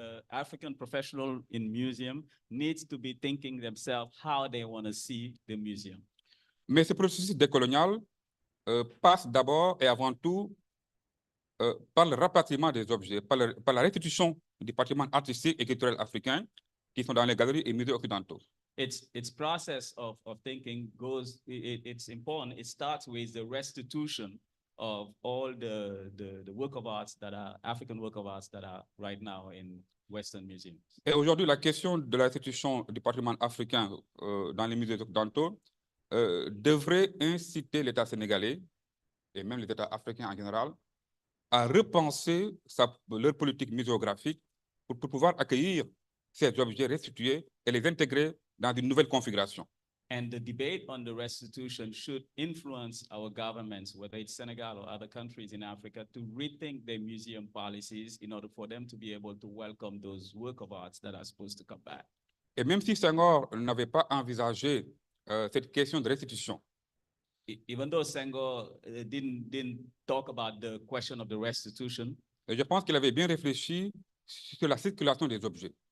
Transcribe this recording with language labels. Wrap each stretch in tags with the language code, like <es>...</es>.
<en>African professional in museum needs to be thinking themselves how they want to see the museum.</en> <fr>Mais ce processus décolonial passe d'abord et avant tout par le rapatriement des objets, par la restitution du patrimoine artistique et culturel africain qui sont dans les galeries et musées occidentaux.</fr> <en>Its process of thinking goes, it's important. It starts with the restitution of all the work of arts that are African work of arts that are right now in Western museums.</en> <fr>Et aujourd'hui, la question de la restitution du patrimoine africain dans les musées occidentaux devrait inciter l'État sénégalais et même les États africains en général à repenser leur politique muséographique pour pouvoir accueillir ces objets restitués et les intégrer dans une nouvelle configuration.</fr> <en>And the debate on the restitution should influence our governments, whether it's Senegal or other countries in Africa, to rethink their museum policies in order for them to be able to welcome those work of arts that are supposed to come back.</en> <fr>Et même si Senghor n'avait pas envisagé cette question de restitution,</fr> <en>even though Senghor didn't talk about the question of the restitution,</en> <fr>je pense qu'il avait bien réfléchi sur la circulation des objets.</fr>